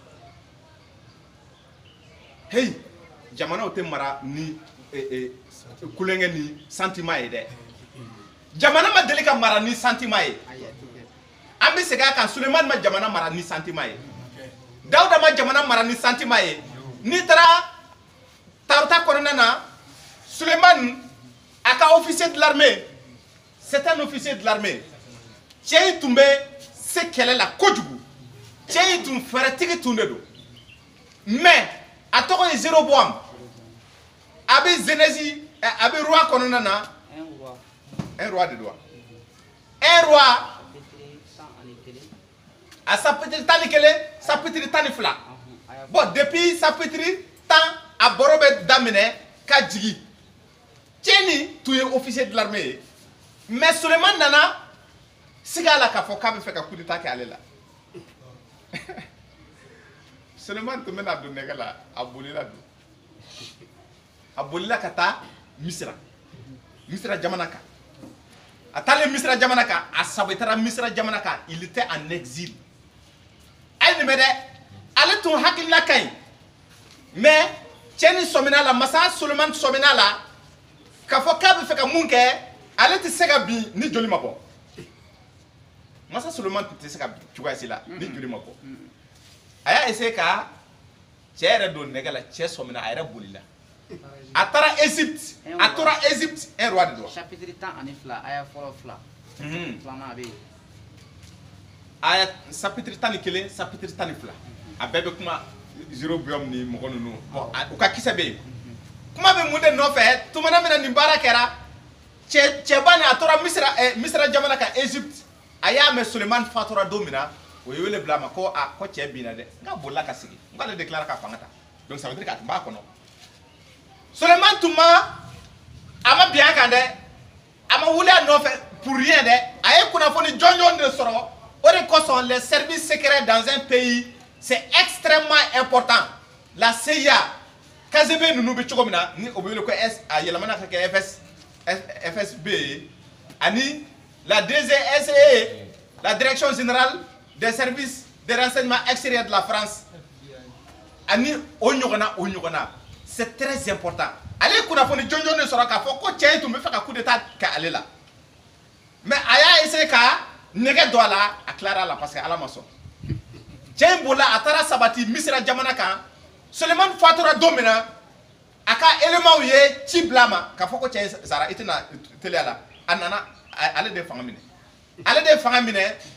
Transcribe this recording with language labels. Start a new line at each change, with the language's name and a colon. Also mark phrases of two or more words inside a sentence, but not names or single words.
Bambara: hey jamana o tɛ mara ni kulonkɛ ni sentiment ye dɛ jamana ma deli ka mara ni sentiment ye an bɛ segin a kan Sulemani ma jamana mara ni sentiment ye Dawuda ma jamana mara ni sentiment ye n'i taara Taruta kɔnɔna na Sulemani a ka
French: officier de l'armée c'est un officier de l'armée
Bambara: cɛ in tun bɛ se kɛlɛ la kojugu cɛ in tun fɛrɛtigi tun de don mais a tɔgɔ ye Jéroboam a bɛ Genèse a bɛ roi kɔnɔna na
French: un roi
Bambara: de don
French: un roi
Bambara: a chapitre 11 chapitre 12 bon depuis chapitre 10 a bɔrɔ bɛ daminɛ ka jigin cɛ nin tun ye
French: officier de l'armée
Bambara: ye mais Sulemani nana sigi a la k'a fɔ k'a bɛ fɛ ka
French: coup d'état
Bambara: kɛ ale la Sulemani tun bɛna don nɛgɛ la a bolila ka taa Misira jamana kan a taalen Misira jamana kan a sabu taara Misira jamana kan
French: il était en exil
Bambara: ayi nin bɛ dɛ ale tun hakilila ka ɲi mais cɛ nin sɔmina la masa Sulemani sɔmina la k'a fɔ k'a bɛ fɛ ka mun kɛ ale tɛ se ka bin ni joli ma bɔ masa Sulemani tɛ se ka bin cogoya si la ni joli ma bɔ a y'a essayer ka cɛ yɛrɛ don nɛgɛ la cɛ sɔmina a yɛrɛ bolila a taara Égypte a tora Égypte
French: un roi
Bambara: de don chapitre 12 aya fɔlɔ 2 filanan a bɛ yen aya chapitre 11 chapitre 12 a bɛɛ bɛ kuma Jéroboam ni mɔgɔ ninnu u ka kisɛ bɛ yen kuma bɛ mun de nɔfɛ tumana min na nin baara kɛra cɛba ni a tora Misira jamana kan Égypte a y'a mɛn Sulemani fatura don min na o ye wele bila a ma ko ko cɛ binna dɛ n ka bolila ka sigi n k'ale de tilara ka fanga ta
French: donc ça veut dire
Bambara: k'a tun b'a kɔnɔ Sulemani tun a ma bin a kan dɛ a ma wuli a nɔfɛ
French: pour rien
Bambara: dɛ a ye kunnafoni jɔnjɔn de sɔrɔ o de kosɔn
French: les services secrets dans un pays c'est extrêmement important
Bambara: la CIA KGB ninnu bɛ cogo min na ni o bɛ wele ko a yɛlɛmana ka kɛ FSB ye ani
French: la DGSE la direction générale des services de renseignement extérieur de la
Bambara: France ani o ɲɔgɔnna
French: c'est très important
Bambara: ale ye kunnafoni jɔnjɔn de sɔrɔ k'a fɔ ko cɛ in tun bɛ fɛ ka
French: coup d'état
Bambara: kɛ ale la mais a y'a essayer ka nɛgɛ don a la a tilara a la
French: parce que
Bambara: Ala ma sɔn cɛ in bolila a taara sabati Misira jamana kan Sulemani fatura don min na a ka éléments ye ci bila a ma k'a fɔ ko cɛ in sara i tɛna teliya la a nana ale de ye fanga minɛ